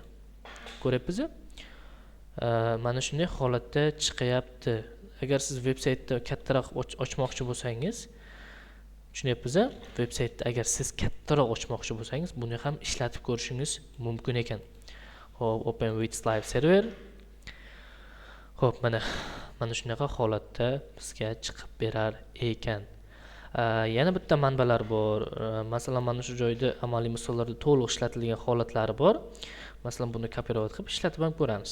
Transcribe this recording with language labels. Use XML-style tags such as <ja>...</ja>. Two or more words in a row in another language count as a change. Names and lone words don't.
<uz>Ko'ryapsiz? Mana shunday holatda chiqyapti. Agar siz veb-saytda kattaroq ochmoqchi bo'lsangiz, tushunyapsiz-a? Veb-saytda agar siz kattaroq ochmoqchi bo'lsangiz, buni ham ishlatib ko'rishingiz mumkin ekan. Hop,</uz> <en>open with live server.</en> <uz>Hop, mana shunaqa holatda bizga chiqib berar ekan. Yana bitta manbalar bor. Masalan, mana shu joyda amaliy misollarda to'liq ishlatilgan holatlari bor. Masalan, buni copyright qilib ishlatib ham ko'ramiz.</uz>